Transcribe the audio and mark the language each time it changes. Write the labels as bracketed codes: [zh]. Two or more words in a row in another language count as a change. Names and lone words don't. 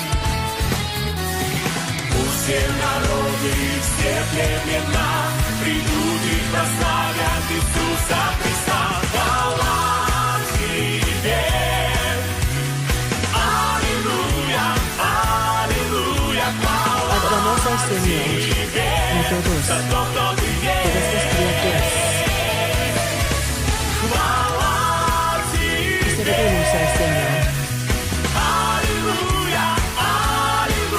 [ru] Пусть все народы, все племена придут и прославят Иисуса Христа. Хвала Тебе! Аллилуйя, аллилуйя, хвала [es] Adoramos al Señor, a todos, [ru] за то, кто Ты [es] todas las [ru] есть. [es] criaturas. [ru] Хвала Тебе! [es] Servimos al Señor. [ru] Аллилуйя, аллилуйя.